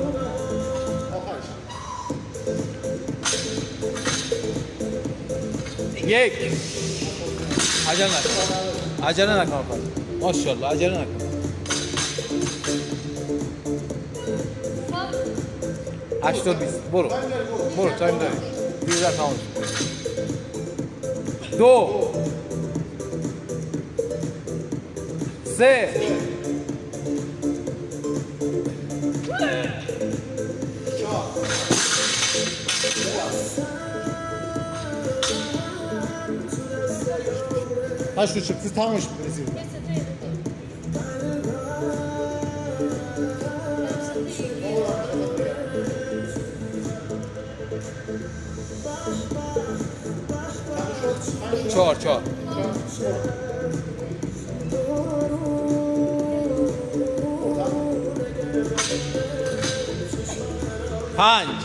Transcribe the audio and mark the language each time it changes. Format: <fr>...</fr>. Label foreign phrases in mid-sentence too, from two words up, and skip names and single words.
<fa>یک عجله نکن ماشاءالله عجله نکن 80 20 برو تایم داری دیگه تمام شد 2 3</fa> <tr>8 و 40 siz tamammış mısınız?</tr> <fa>چهار 5</fa>